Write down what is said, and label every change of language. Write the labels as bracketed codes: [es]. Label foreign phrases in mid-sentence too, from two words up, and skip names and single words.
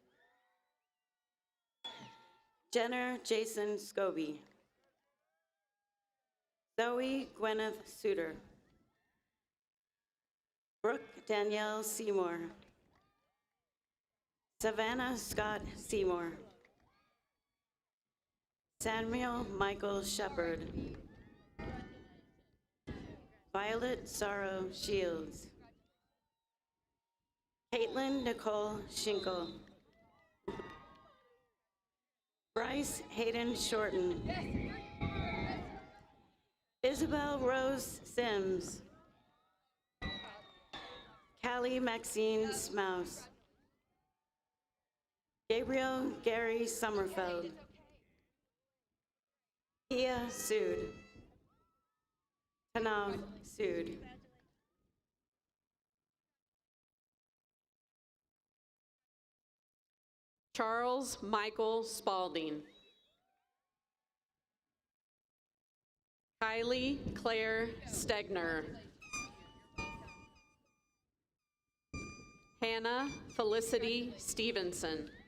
[en] Jenner Jason Scobie. Zoe Gwyneth Suter. Brooke Danielle Seymour. Savannah Scott Seymour. Samuel Michael Shepard. Violet Sorrow Shields. Caitlin Nicole Schinkel. Bryce Hayden Shorten. Isabel Rose Sims. Callie Maxine Smouse. Gabriel Gary Sommerfeld. Pia Sood. Tanav Sood. Charles Michael Spalding. Kylie Claire Stegner. Hannah Felicity Stevenson.